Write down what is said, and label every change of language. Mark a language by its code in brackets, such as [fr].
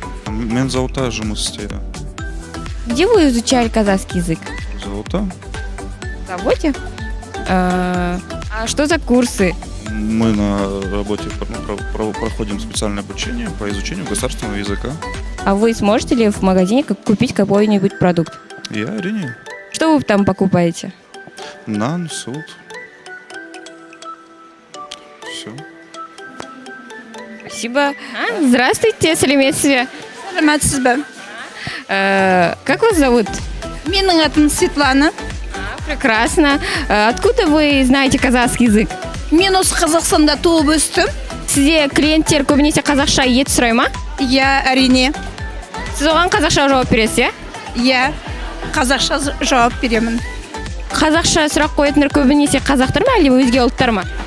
[kk] Мен зауытта жұмыс істейді. [ru] Где вы изучали казахский язык? [kk] Зауытта. [ru] В заводе? А что за курсы? Мы на работе проходим специальное обучение по изучению государственного языка. А вы сможете ли в магазине купить какой-нибудь продукт? [kk] Я Арине. [ru] Что вы там покупаете? [kk] Нан, суд. [ru] Все. Спасибо. Здравствуйте, [kk] сәлеметсіз бе? [ru] Как вас зовут? [kk] Менің атым Светлана. [ru] Прекрасно. Откуда вы знаете казахский язык? [kk] Мен осы Қазақстанда туып өстім. Сізде клиенттер көбінесе қазақша ет сұрай ма? Иә, әрине. Сіз оған қазақша жауап бересіз, иә? Иә, қазақша жауап беремін. Қазақша сұрақ қоятындар көбінесе қазақтар ма, әлде өзге ұлттар ма?